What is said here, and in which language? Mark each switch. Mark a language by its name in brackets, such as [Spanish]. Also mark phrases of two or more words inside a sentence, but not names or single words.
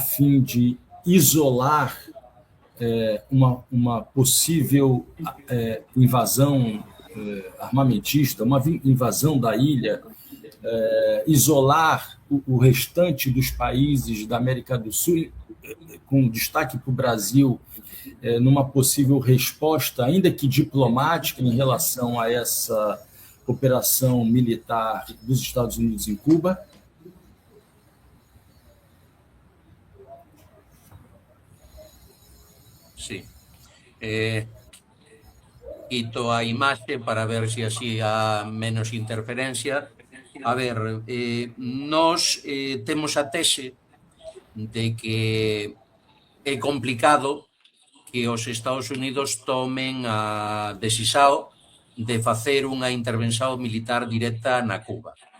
[Portuguese] fim de isolar uma possível invasão armamentista, uma invasão da ilha, isolar o restante dos países da América do Sul, com destaque para o Brasil, numa possível resposta, ainda que diplomática, em relação a essa operação militar dos Estados Unidos em Cuba? [Galician] Sí. Quito a imaxe para ver se así há menos interferencia. A ver, nós temos a tese de que é complicado que os Estados Unidos tomen a decisión de facer unha intervención militar directa na Cuba,